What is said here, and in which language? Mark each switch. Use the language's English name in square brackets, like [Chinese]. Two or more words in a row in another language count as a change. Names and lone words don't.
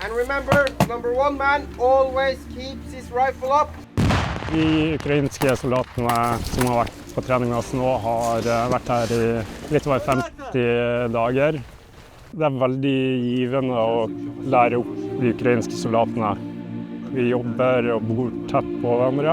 [English] And remember, number one man always keeps his rifle up. [Norwegian] De ukrainske soldatene som har vært på trening med oss nå har vært her i litt over 50 dager. Det er veldig givende å lære opp de ukrainske soldatene. Vi jobber og bor tett på hverandre.